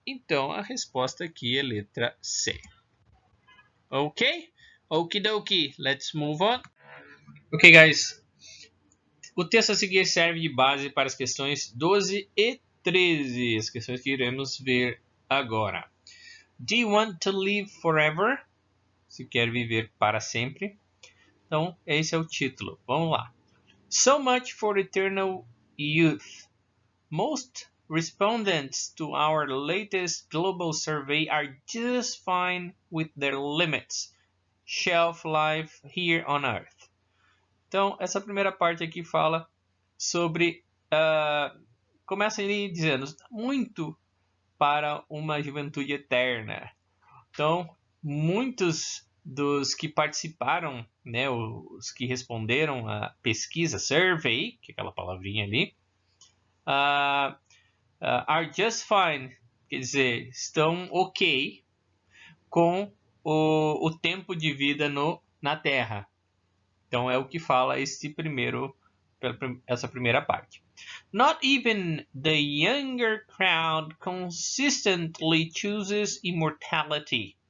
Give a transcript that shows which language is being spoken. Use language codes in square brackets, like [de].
[pt] Então, a resposta aqui é letra C. Ok? [en] Okidoki, let's move on. Ok, guys. [pt] O texto a seguir serve de base para as questões 12 e 13, as questões que iremos ver agora. [en] Do you want to live forever? [pt] Se quer viver para sempre. Então, esse é o título. Vamos lá. [en] So much for eternal youth. Most Respondents to our latest global survey are just fine with their limits. Shelf life here on Earth. [pt] Então, essa primeira parte aqui fala sobre... começa ali dizendo, muito para uma juventude eterna. Então, muitos dos que participaram, né, os que responderam à pesquisa, survey, que é aquela palavrinha ali, [en] are just fine, [pt] quer dizer, estão ok com o tempo de vida na Terra. Então é o que fala essa primeira parte. [en] Not even the younger crowd consistently chooses immortality.